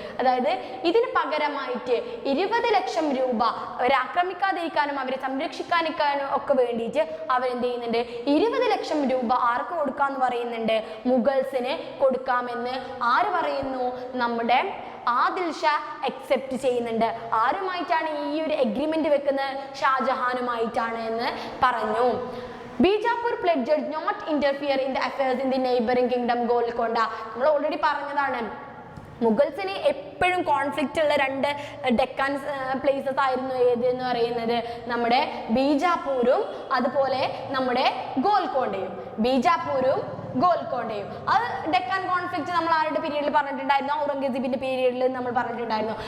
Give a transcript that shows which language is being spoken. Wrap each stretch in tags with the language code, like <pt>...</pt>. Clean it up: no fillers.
<ml>അതായത് ഇതിന് പകരമായിട്ട് 20 ലക്ഷം രൂപ അവരെ ആക്രമിക്കാതിരിക്കാനും അവരെ സംരക്ഷിക്കാനും ഒക്കെ വേണ്ടിയിട്ട് അവരെന്ത് ചെയ്യുന്നുണ്ട്, 20 ലക്ഷം രൂപ ആർക്ക് കൊടുക്കാന്ന് പറയുന്നുണ്ട്, മുഗൾസിന് കൊടുക്കാമെന്ന് ആര് പറയുന്നു, നമ്മുടെ ആദിൽ ഷാ അക്സെപ്റ്റ് ചെയ്യുന്നുണ്ട്. ആരുമായിട്ടാണ് ഈ ഒരു എഗ്രിമെന്റ് വെക്കുന്നത്, ഷാജഹാനുമായിട്ടാണ് എന്ന് പറഞ്ഞു.</ml> <en>Bijapur pledged not interfere in the affairs in the neighboring kingdom Golconda.</en> <ml>നമ്മൾ ഓൾറെഡി പറഞ്ഞതാണ്, മുഗൾസിന് എപ്പോഴും കോൺഫ്ലിക്റ്റ് ഉള്ള 2 ഡെക്കാൻ പ്ലേസസ് ആയിരുന്നു ഏത് എന്ന് പറയുന്നത്, നമ്മുടെ ബീജാപ്പൂരും അതുപോലെ നമ്മുടെ ഗോൽക്കൊണ്ടയും. ബീജാപ്പൂരും ഗോൽക്കൊണ്ടയും അത് ഡെക്കാൻ കോൺഫ്ലിക്റ്റ് നമ്മൾ ആരുടെ പീരീഡിൽ പറഞ്ഞിട്ടുണ്ടായിരുന്നു, ഔറംഗസീബിന്റെ പീരീഡിൽ നമ്മൾ പറഞ്ഞിട്ടുണ്ടായിരുന്നു.</ml>